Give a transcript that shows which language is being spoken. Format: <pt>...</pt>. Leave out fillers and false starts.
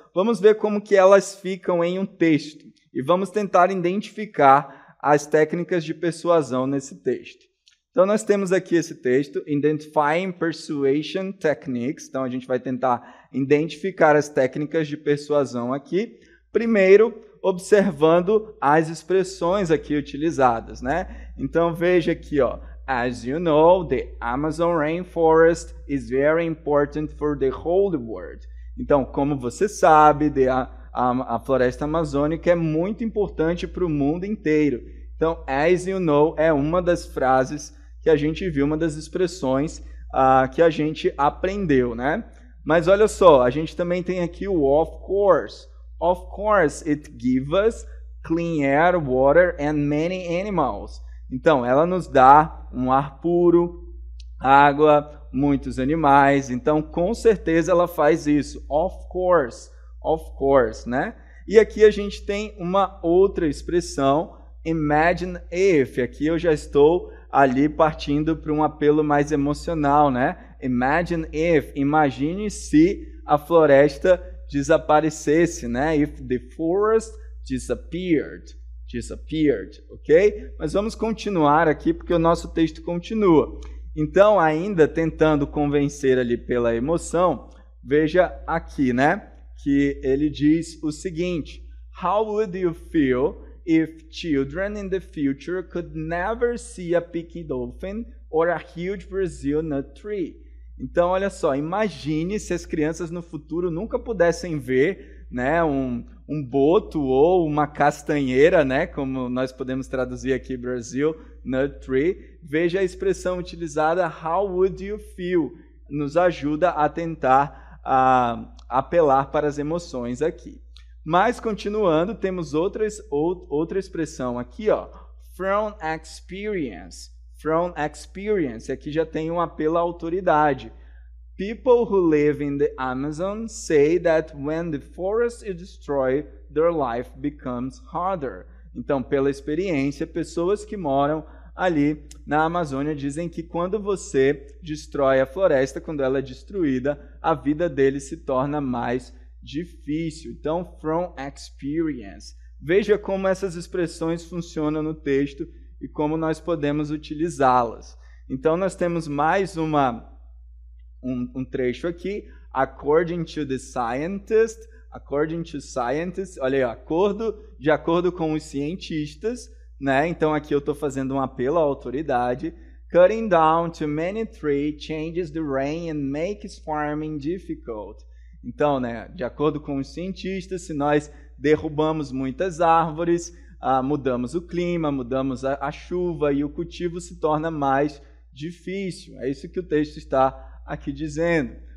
<pt>Vamos ver como que elas ficam em um texto e vamos tentar identificar as técnicas de persuasão nesse texto. Então, nós temos aqui esse texto,</pt> <en>Identifying Persuasion Techniques.</en> <pt>Então, a gente vai tentar identificar as técnicas de persuasão aqui. Primeiro, observando as expressões aqui utilizadas, né? Então, veja aqui, ó.</pt> <en>As you know, the Amazon rainforest is very important for the whole world.</en> <pt>Então, como você sabe, a floresta amazônica é muito importante para o mundo inteiro. Então,</pt> <en>as you know</en> <pt>é uma das frases que a gente viu, uma das expressões que a gente aprendeu, né? Mas olha só, a gente também tem aqui o</pt> <en>of course. Of course, it gives us clean air, water and many animals.</en> <pt>Então, ela nos dá um ar puro, água, muitos animais. Então, com certeza ela faz isso.</pt> <en>Of course,</en> <pt>né? E aqui a gente tem uma outra expressão,</pt> <en>imagine if.</en> <pt>Aqui eu já estou ali partindo para um apelo mais emocional, né?</pt> <en>Imagine if,</en> <pt>imagine se a floresta desaparecesse, né?</pt> <en>If the forest disappeared, ok?</en> <pt>Mas vamos continuar aqui porque o nosso texto continua. Então, ainda tentando convencer ali pela emoção, veja aqui, né? Que ele diz o seguinte:</pt> <en>How would you feel if children in the future could never see a picking dolphin or a huge Brazil nut tree?</en> <pt>Então, olha só, imagine se as crianças no futuro nunca pudessem ver, né, um boto ou uma castanheira, né, como nós podemos traduzir aqui</pt> <en>Brazil nut tree.</en> <pt>Veja a expressão utilizada,</pt> <en>how would you feel?</en> <pt>Nos ajuda a tentar apelar para as emoções aqui. Mas, continuando, temos outra expressão aqui, ó,</pt> <en>from experience. From experience,</en> <pt>aqui já tem um apelo à autoridade.</pt> <en>People who live in the Amazon say that when the forest is destroyed, their life becomes harder.</en> <pt>Então, pela experiência, pessoas que moram ali na Amazônia dizem que quando você destrói a floresta, quando ela é destruída, a vida deles se torna mais difícil. Então,</pt> <en>from experience.</en> <pt>Veja como essas expressões funcionam no texto e como nós podemos utilizá-las. Então, nós temos mais um trecho aqui.</pt> <en>According to the scientist. According to scientists.</en> <pt>Olha aí, de acordo com os cientistas, né? Então, aqui eu estou fazendo um apelo à autoridade.</pt> <en>Cutting down too many trees changes the rain and makes farming difficult.</en> <pt>Então, né, de acordo com os cientistas, se nós derrubamos muitas árvores, mudamos o clima, mudamos a chuva e o cultivo se torna mais difícil. É isso que o texto está aqui dizendo.</pt>